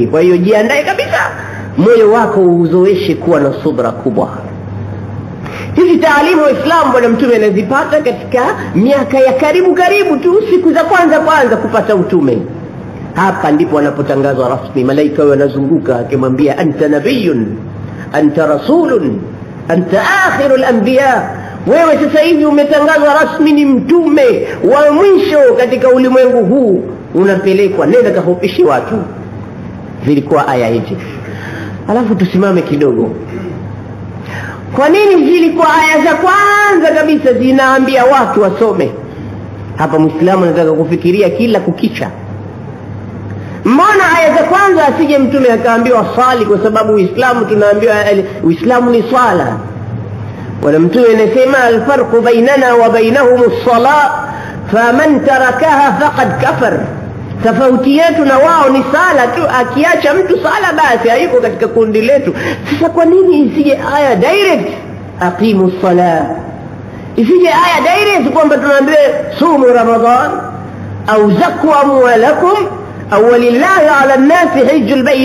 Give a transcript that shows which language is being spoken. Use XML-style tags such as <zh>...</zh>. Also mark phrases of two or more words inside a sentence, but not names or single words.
<sw>Kwa hiyo jiandae kabisa, moyo wako uzoeshe kuwa na subra kubwa. Hizi taalimu wa Islam bwana Mtume anazipata katika miaka ya karibu tu, siku za kwanza kupata utume. Hapa ndipo wanapotangazwa rasmi, malaika wanazunguka akimwambia</sw> <ar>أنت نبي، أنت رسول، أنت آخر الأنبياء,</ar> <sw>wewe sasa hivi umetangazwa rasmi ni mtume wa mwisho katika ulimwengu huu, unapelekwa, nenda kahubishi watu. Zilikuwa aya hizi. Alafu tusimame kidogo. Kwa nini zilikuwa aya za kwanza kabisa zinaambia watu wasome? Hapa Muislamu anataka kufikiria kila kukicha. Mbona aya za kwanza asije Mtume akaambiwa swali? Kwa sababu Uislamu tunaambiwa Uislamu ni swala. Wala Mtume anasema</sw> <ar>الفرق بيننا وبينهم الصلاة, فمن تركها فقد كفر.</ar> <sw>Tofauti yetu na wao ni sala tu, akiacha mtu sala basi hayuko katika kundi letu. Sasa kwa nini isije aya direct</sw> <ar>أقيموا الصلاة?</ar> <sw>Isije aya direct kwamba tunaambiwa</sw> <ar>صوموا رمضان</ar> <sw>au</sw> <ar>زكوا أموالكم</ar> <sw>au</sw> <ar>ولله على الناس حج البيت.</ar>